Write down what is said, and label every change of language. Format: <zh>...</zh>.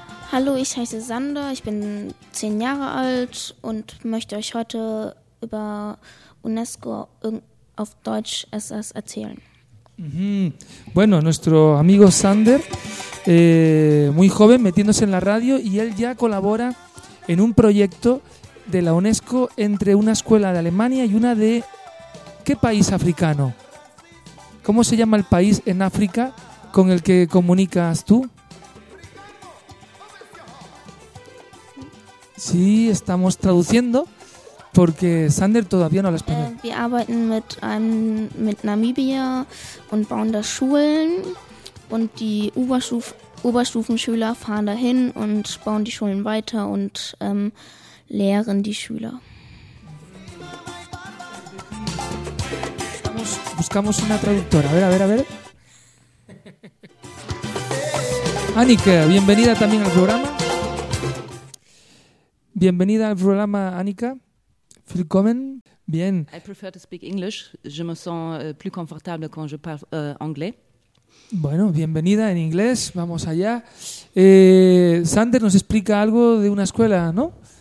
<de>Hallo, ich heiße Sander, ich bin 10 Jahre alt und möchte euch heute über UNESCO auf Deutsch SS erzählen.</de> <es>Bueno, nuestro amigo Sander, muy joven, metiéndose en la radio, y él ya colabora en un proyecto de la UNESCO entre una escuela de Alemania y una de... ¿Qué país africano? ¿Cómo se llama el país en África con el que comunicas tú? Sí, estamos traduciendo porque Sander todavía no habla español.</es> <de>Wir arbeiten mit Namibia und bauen da Schulen und die Oberstufenschüler fahren dahin und bauen die Schulen weiter und lehren die Schüler.</de> <es>Buscamos una traductora. A ver. Annika, bienvenida también al programa. Bienvenida al programa, Annika. Willkommen. Bien.</es> <en>I prefer to speak English.</en> <fr>Je me sens plus confortable quand je parle anglais.</fr> <es>Bueno, bienvenida en inglés. Vamos allá. Sander nos explica algo de una escuela, ¿no?</es>